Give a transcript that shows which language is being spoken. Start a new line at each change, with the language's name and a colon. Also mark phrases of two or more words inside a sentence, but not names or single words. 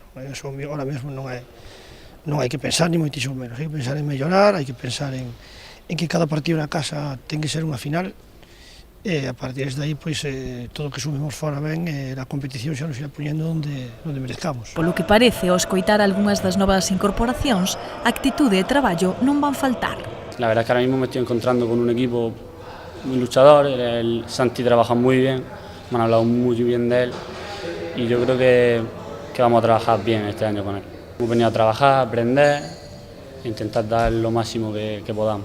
Galician: Eso ahora mesmo non hai que pensar ni moitísimo menos, hai que pensar en mellorar, hai que pensar en que cada partido na casa ten que ser unha final, e a partir de aí, pois, todo o que sumemos fora ben, a competición xa nos irá poñendo onde merezcamos. Polo que parece, ao escoitar algunhas das novas incorporacións, actitude e traballo non van faltar.
Spanish: La verdad es que ahora mismo me estoy encontrando con un equipo muy luchador, el Santi trabaja muy bien, me han hablado muy bien de él y yo creo que vamos a trabajar bien este año con él. Hemos venido a trabajar, a aprender e intentar dar lo máximo que podamos.